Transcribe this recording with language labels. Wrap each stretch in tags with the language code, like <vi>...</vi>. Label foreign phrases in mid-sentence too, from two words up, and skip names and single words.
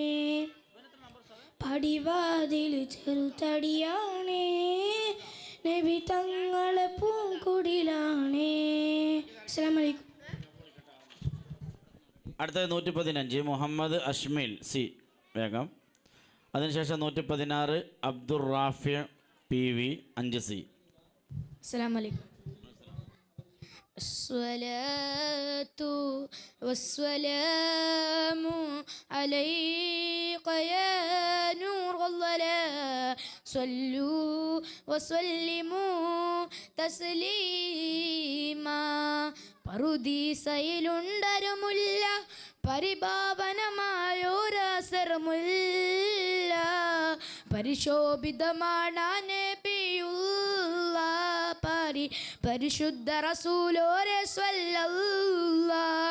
<ml>പടിവാതിൽ ചെറുതടിയാണേ, നബി തങ്ങളെ പൂങ്കുടിലാണേ.</ml> <ar>السلام عليكم.</ar> <ml>അടുത്തത് 115 മുഹമ്മദ് അഷ്മിൽ സി, വേഗം. അതിനുശേഷം 116 അബ്ദുർ റാഫി PV 5 സി.</ml> <ar>السلام عليكم. الصلاة والسلام عليك يا نور الله صلوا وسلموا تسليما.</ar> <ml>പറുദീസയിലുണ്ടരുമുല്ല പരിഭാവനമായോരസരമുല്ല, പരിശോഭിതമാണ് നബിയുള്ള പരിശുദ്ധ റസൂലോരെ സ്വല്ലല്ലാഹ്.</ml>